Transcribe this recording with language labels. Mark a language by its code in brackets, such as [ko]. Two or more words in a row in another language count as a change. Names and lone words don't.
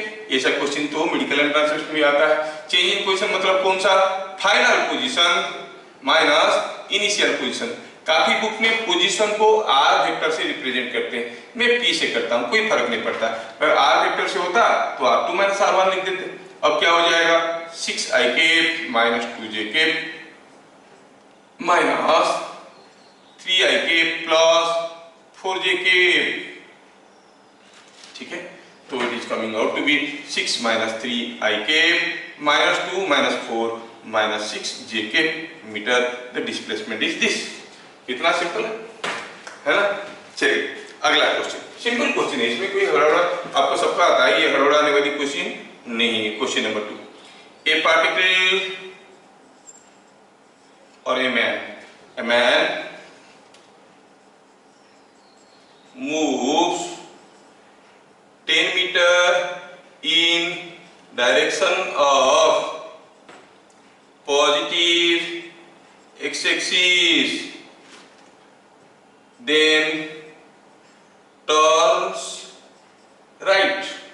[hi] ऐसा क्वेश्चन तो [en] medical entrance [hi] में आता है। [en] change in position [hi] मतलब कौन सा, [en] final position minus initial position. [hi] काफी बुक में पोजीशन को [en] R vector [hi] से रिप्रेजेंट करते हैं, मैं पी से करता हूं, कोई फर्क नहीं पड़ता। अगर [en] R vector [hi] से होता तो आप 2 - R1 लिख देते। अब क्या हो जाएगा, [en] 6i cap minus 2j cap माइनस 3i cap plus 4j cap, [hi] ठीक है। [en] तो it is coming out to be 6 minus 3i cap minus 2 minus 4 minus 6j cap meter. The displacement is this. [hi] कितना सिंपल है ना। चलिए अगला क्वेश्चन, [en] simple question [hi] है, इसमें कोई हड़बड़ा आपको सबका आता है, ये हड़बड़ाने वाली क्वेश्चन नहीं है। [en] question number 2, a particle और a man moves 10 meter in direction of positive x-axis, then turns right